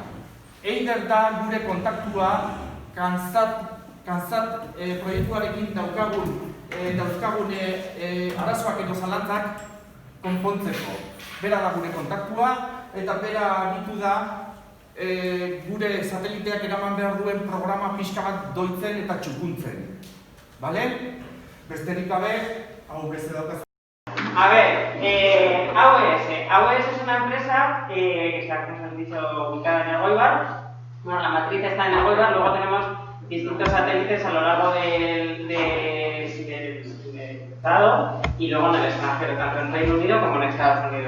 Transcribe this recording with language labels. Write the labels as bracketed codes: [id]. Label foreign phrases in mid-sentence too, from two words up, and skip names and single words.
[eu] Eider da gure kontaktua Kansat proiektuarekin dauzkagun arazoak edo zalantzak konpontzeko. Bera da gure kontaktua, eta bera aritu da gure sateliteak eraman behar duen programa pixka bat doitzen eta txukuntzen. [es] ¿Vale? [eu] Besterik gabe, AWS daukaz. [es] A ver, AWS es una empresa que está, como os han dicho, ubicada en Elgoibar. Bueno, la matriz está en Elgoibar, luego tenemos distintos satélites a lo largo del estado y luego en el extranjero, tanto en Reino Unido como en Estados Unidos.